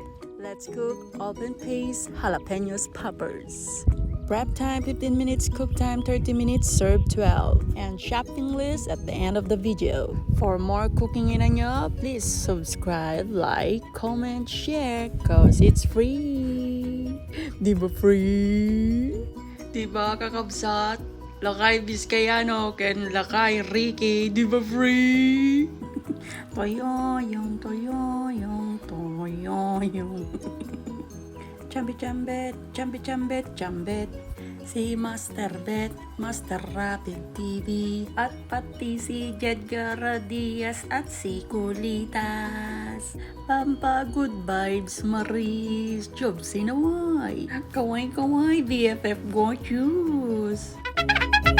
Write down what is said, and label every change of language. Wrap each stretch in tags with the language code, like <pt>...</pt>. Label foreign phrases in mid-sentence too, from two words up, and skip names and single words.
<en>Let's cook open-faced jalapeños poppers. Prep time 15 minutes, cook time 30 minutes, serve 12. And shopping list at the end of the video. For more cooking inyo, please subscribe, like, comment, share, cause it's free.</en> <tl>Di ba free? Di ba kakabsat?</tl> <ilo>Lakay Biskayano, ken lakay Ricky,</ilo> <tl>di ba</tl> <ilo>free? Toyoyong, toyoyong, toyoyong. Chambit, chambit, chambit.</ilo> <tl>Si Master Bet, Master Rapid TV, at pati si Jedgar Diaz at si Kulitas. Pampa</tl> <en>good vibes,</en> <tl>Maris, job sinaway. Kaway, BFF go choose.</tl>